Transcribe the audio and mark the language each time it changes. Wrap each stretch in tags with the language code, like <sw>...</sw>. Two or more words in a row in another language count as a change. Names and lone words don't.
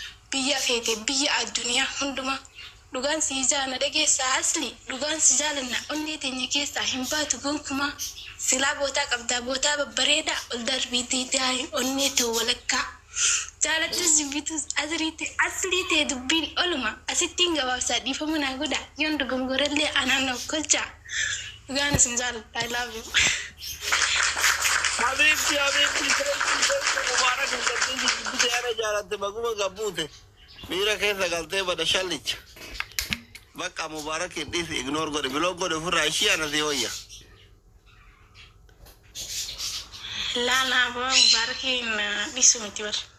<om>Biyya feete, biyya addunyaa hundumaa. Dhugaan si ijaa na dhageessaa Asli, dhugaan si jaalanna onnee teenya keessaa hin baatu gonkumaa. Silaa bootaa qabdaa, bootaa babbareedaa, ol darbiitii taa'e onnee ta'u walakkaa. Jaalattus jibbitus asiriitti Aslii ta'e dubbiin oluma. Asittiin gabaabsaa dhiifama naa godha. Yoon dogongorallee anaan of kolcha. Dhugaan isin jaaladha.</om> <en>I love you.</en> <ar>Habiibti, habiibti,</ar> <en>thank you, thank you.</en> <om>Mubaarak hin qabdin, jibbite yaada jaalatte, baguma gabbuute. Miira keessa galtee bada shallicha. Bakka Mubaarak hin dhiisi, ignore godhe. Biloo godhe ofirraa ishii ana si hoyya. Laa, laa, boo, Mubaarak hin, uh, dhiisu miti bar.</om>